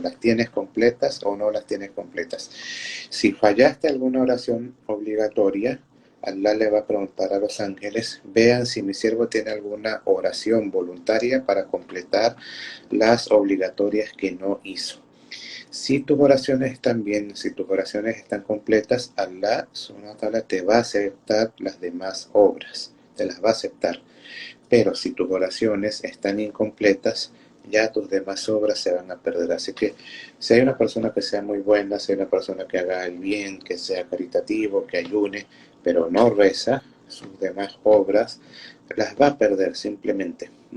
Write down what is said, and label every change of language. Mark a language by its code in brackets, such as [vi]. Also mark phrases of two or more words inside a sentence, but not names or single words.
[es] ¿Las tienes completas o no las tienes completas? Si fallaste alguna oración obligatoria, Allah le va a preguntar a los ángeles, vean si mi siervo tiene alguna oración voluntaria para completar las obligatorias que no hizo. Si tus oraciones están bien, si tus oraciones están completas, [ar] الله سبحانه وتعالى [es] te va a aceptar las demás obras, te las va a aceptar. Pero si tus oraciones están incompletas, ya tus demás obras se van a perder. Así que si hay una persona que sea muy buena, si hay una persona que haga el bien, que sea caritativo, que ayune, pero no reza, sus demás obras las va a perder simplemente.